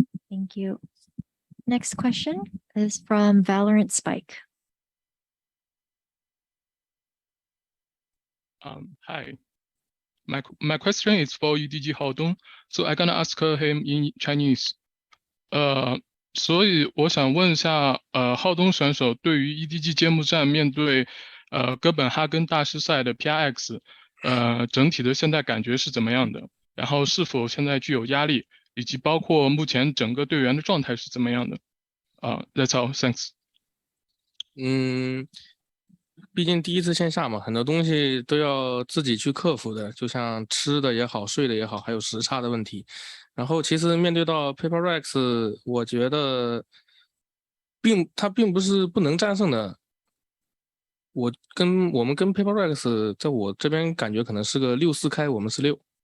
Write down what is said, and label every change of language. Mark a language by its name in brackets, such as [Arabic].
[English] Thank you. Next question is from Valorant Spike. Hi. My question is for EDG Haodong. So I'm gonna ask him in Chinese. [Chinese] 所以我想问一下，浩东选手对于 EDG 揭幕战面对哥本哈根大师赛的 PRX， 整体的现在感觉是怎么样的？然后是否现在具有压力，以及包括目前整个队员的状态是怎么样的？ [English] That's all. Thanks. [Chinese] 毕竟第一次线下嘛，很多东西都要自己去克服的，就像吃的也好，睡的也好，还有时差的问题。然后其实面对到 PaperX， 我觉得它并不是不能战胜的。我们跟 PaperX 在我这边感觉可能是个6-4开，我们是6。